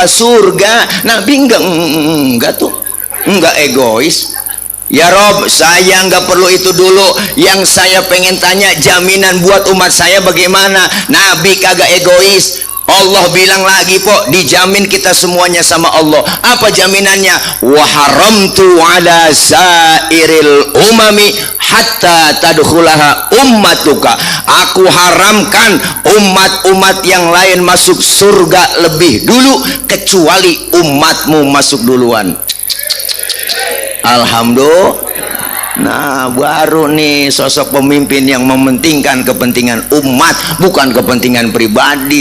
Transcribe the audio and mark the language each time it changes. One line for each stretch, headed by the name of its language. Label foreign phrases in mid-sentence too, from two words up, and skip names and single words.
Indonesian: Surga Nabi enggak tuh, enggak egois.
Arabic: يا رب,
Indonesian: saya nggak perlu itu dulu. Yang saya pengen tanya, jaminan buat umat saya bagaimana? Nabi kagak egois. Allah bilang lagi po, dijamin kita semuanya sama Allah. Apa jaminannya?
Arabic: وحرمت على سائر الأمم حتى تدخلها أمتك.
Indonesian: Aku haramkan umat-umat yang lain masuk surga lebih dulu kecuali umatmu masuk duluan. Alhamdulillah. Nah baru nih sosok pemimpin yang mementingkan kepentingan umat, bukan kepentingan pribadi.